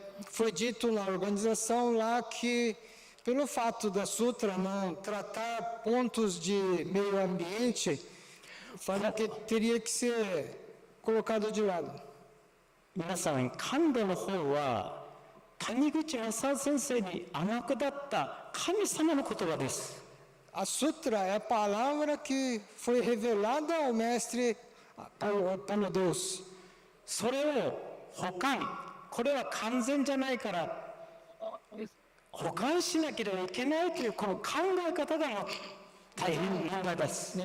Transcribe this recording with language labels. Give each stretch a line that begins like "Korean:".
Portuguese: foi dito na organização lá que, pelo fato da Sutra não tratar pontos de meio ambiente, fala que teria que ser colocado de lado.
Japanese: 皆さん、感度の方は谷口正先生に天下った神様の言葉です。
Portuguese: A Sutra é a palavra que foi revelada ao mestre pelo Deus.
Japanese: それを補完、これは完全じゃないから補完しなければいけないというこの考え方が大変問題です。